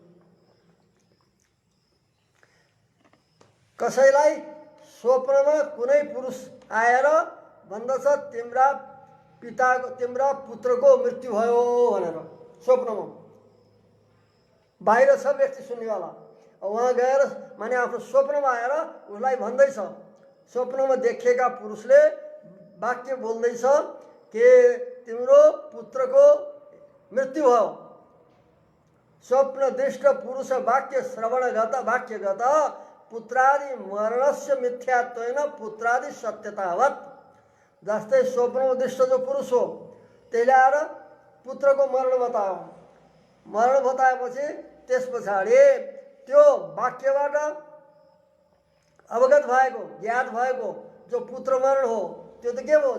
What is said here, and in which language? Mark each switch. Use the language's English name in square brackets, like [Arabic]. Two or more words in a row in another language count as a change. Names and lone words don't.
[Nepali] कसैलाई स्वप्नमा कुनै पुरुष आएर भन्दछ तिम्रा पिताको तिम्रा पुत्रको मृत्यु भयो भनेर स्वप्नमा। बाहिर सब व्यक्ति सुन्नेवाला, वहाँ गएर माने आफ्नो स्वप्नमा आएर उसलाई भन्दैछ। स्वप्नमा देखेका पुरुषले वाक्य बोल्दैछ कि तिम्रो पुत्रको मृत्यु भयो। [Sanskrit] स्वप्न दृष्ट पुरुष वाक्य श्रवणगत वाक्यगत पुत्रादि मरणस्य मिथ्यात्वेन पुत्रादि सत्यतावत्। [Nepali] जस्तै स्वप्न दृष्ट जो पुरुष हो त्यसले आएर पुत्रको मरण बतायो। मरण बताएपछि त्यस पछाडि त्यो वाक्यबाट अवगत भएको ज्ञात भएको जो पुत्र मरण हो त्यो त के हो?